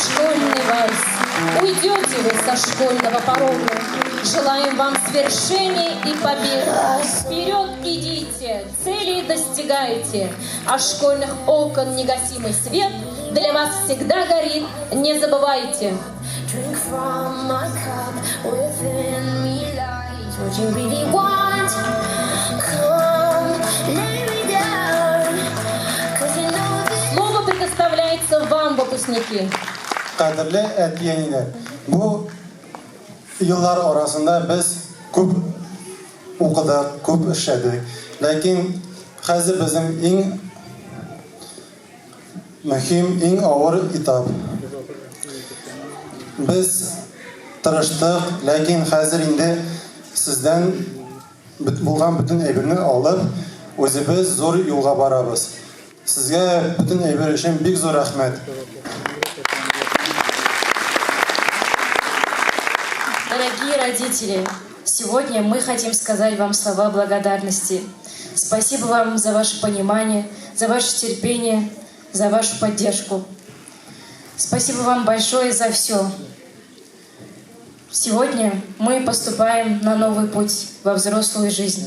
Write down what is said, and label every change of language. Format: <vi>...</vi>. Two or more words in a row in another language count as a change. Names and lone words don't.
<ru>школьный вальс. Уйдете вы со школьного порога. Желаем вам свершений и побед. Вперед идите, цели достигайте. А школьных окон негасимый свет для вас всегда горит, не забывайте.</ru> <en>Drink from my cup, within me lies what you really want. Come, lay me down, 'cause you know this.</en> <ru>Слово предоставляется вам, выпускники.</ru> <tt>Кадерле әтиәниләр, бу еллар арасында без күп укыдык, күп эшләдек. Ләкин хәзер безнең иң мөһим, иң авыр этап. Без тырыштык, ләкин хәзер инде сездән булган бөтен әйберне алып, үзебез зур юлга барабыз. Сезгә бөтен әйбер өчен бик зур рәхмәт.</tt> <ru>Дорогие родители, сегодня мы хотим сказать вам слова благодарности. Спасибо вам за ваше понимание, за ваше терпение, за вашу поддержку. Спасибо вам большое за все. Сегодня мы поступаем на новый путь во взрослую жизнь.</ru>